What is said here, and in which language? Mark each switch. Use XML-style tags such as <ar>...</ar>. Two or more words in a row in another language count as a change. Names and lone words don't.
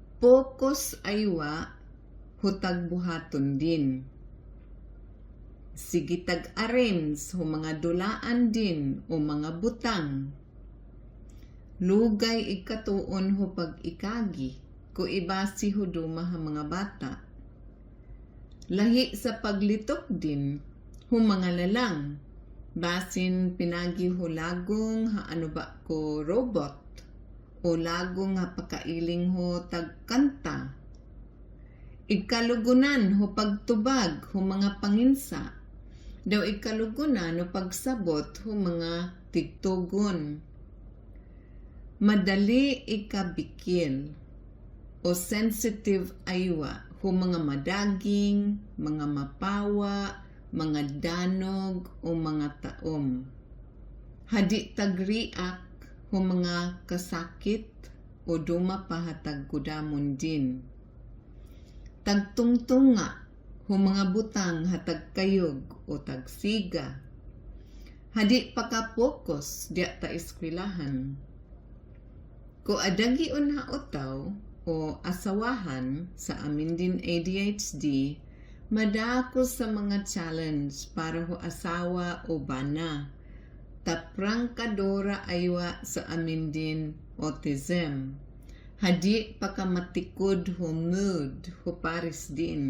<mbt>pagpokus aywa hutag buhaton din. Sige tag-arrange ho mga dulaan din o mga butang. Lugay ikatuon ho pag-ikagi ko ibasi ho duma ha mga bata. Lahi sa paglitok din ho mga lalang. Basin pinagi ho lagong ha ano ba ko robot o lagong ha pakailing ho tagkanta. Ikalugunan ho pagtubag ho mga panginsa. Daw ikalugunan ho pagsabot ho mga tigtugon. Madali ikabikil o sensitive aywa ho mga madaging, mga mapawa, mga danog o mga taom. Hadi tagriak o mga kasakit o duma pahatag kudamon din. Tagtungtunga o mga butang hatag kayog o tagsiga. Hadi pakapokus diya ta eskwilahan. Ko adagiun ha utaw o asawahan sa amin din ADHD, madako sa mga challenge para ho asawa o bana. Taprangkadora aywa sa amin din autism. Hadi pakamatikod ho mood ho paris din.</mbt>